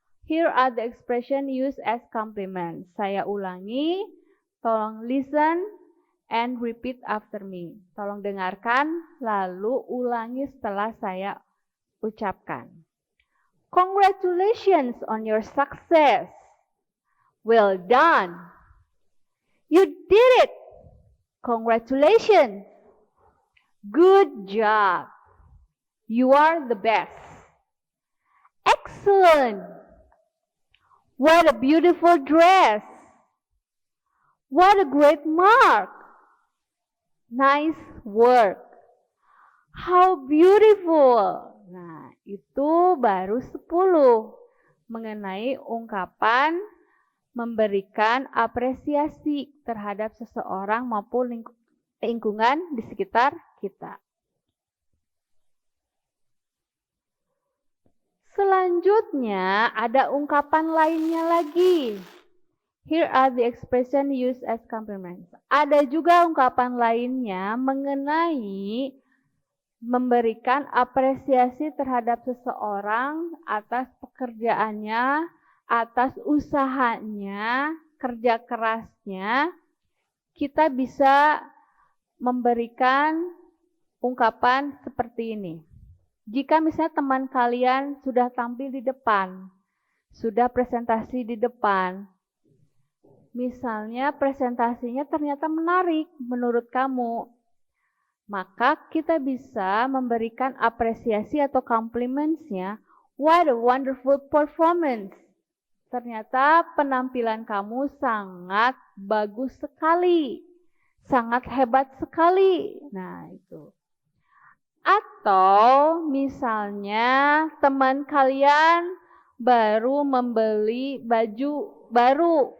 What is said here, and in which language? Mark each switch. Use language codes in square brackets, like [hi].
[en] Here are the expression used as compliments. [id] Saya ulangi, tolong [en] listen and repeat after me. [id] Tolong dengarkan, lalu ulangi setelah saya ucapkan. [en] Congratulations on your success. Well done. You did it. Congratulations. Good job. You are the best. Excellent. What a beautiful dress. What a great mark. Nice work. How beautiful. [id] Nah, itu baru 10 mengenai ungkapan memberikan apresiasi terhadap seseorang maupun lingkungan di sekitar kita. Selanjutnya ada ungkapan lainnya lagi. [en] Here are the expression used as compliments. [id] Ada juga ungkapan lainnya mengenai memberikan apresiasi terhadap seseorang atas pekerjaannya, atas usahanya, kerja kerasnya. Kita bisa memberikan ungkapan seperti ini. Jika misalnya teman kalian sudah tampil di depan, sudah presentasi di depan, misalnya presentasinya ternyata menarik menurut kamu, maka kita bisa memberikan apresiasi atau complimentsnya. [en] What a wonderful performance. [id] Ternyata penampilan kamu sangat bagus sekali. Sangat hebat sekali. Nah, itu. Atau misalnya teman kalian baru membeli baju baru.